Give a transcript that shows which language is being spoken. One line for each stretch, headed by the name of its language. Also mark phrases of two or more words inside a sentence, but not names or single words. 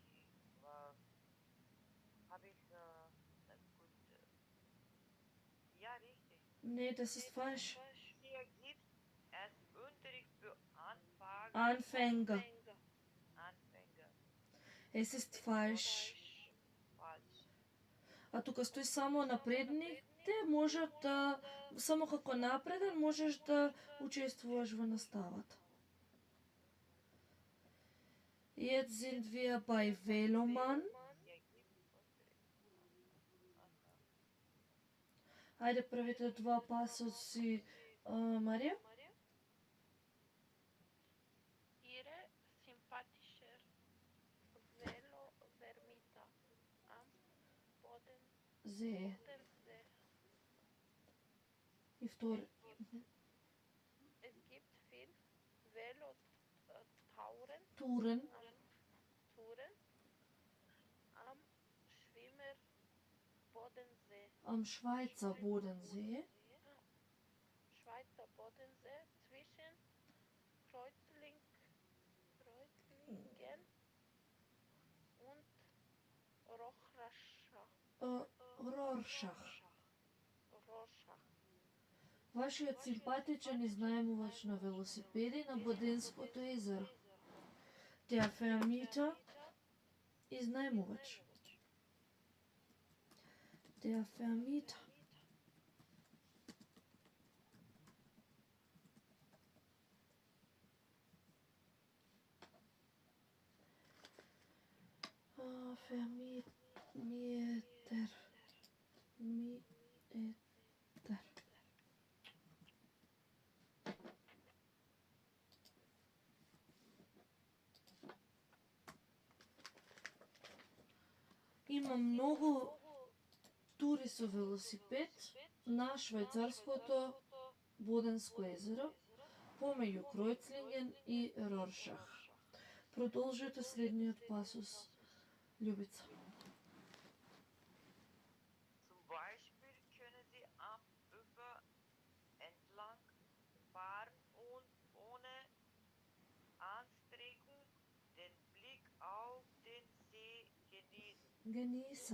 German: Habe ich gut. Ja, richtig. Nee, das ist falsch. Hier gibt es Unterricht für Anfänger. Anfänger. Es ist falsch. Falsch.
Macedonian: А тука стои само напредните, можат да само како напреден можеш да учествуваш во наставата.
German: Jetzt sind wir bei Veloman. Hier gibt was direkt. Aha.
Macedonian: Ајде првите два пасоси, Марија.
German: Ihre sympathischer Velo-Vermieter am Зе. Bodensee.
Macedonian: И втори.
German: Es gibt viel Velotouren Турен. am Schwimmer Bodensee. Am Schweizer Bodensee. Schweizer Bodensee zwischen Kreuzlingen und Роршах. Rorschach.
Macedonian: Вашиот симпатичен изнаемувач на велосипеди на Боденското езеро.
German: Der Vermieter, изнаемувач. Der Vermieter. Vermieter.
Macedonian: Има многу тури со велосипед на швајцарското Боденско езеро, помеѓу Кройцлинген и Роршах. Продолжете следниот пасос, Љубица.
German: Zum Beispiel können Sie am Ufer entlang fahren und ohne Anstrengung den Blick auf den See genießen. Genießen.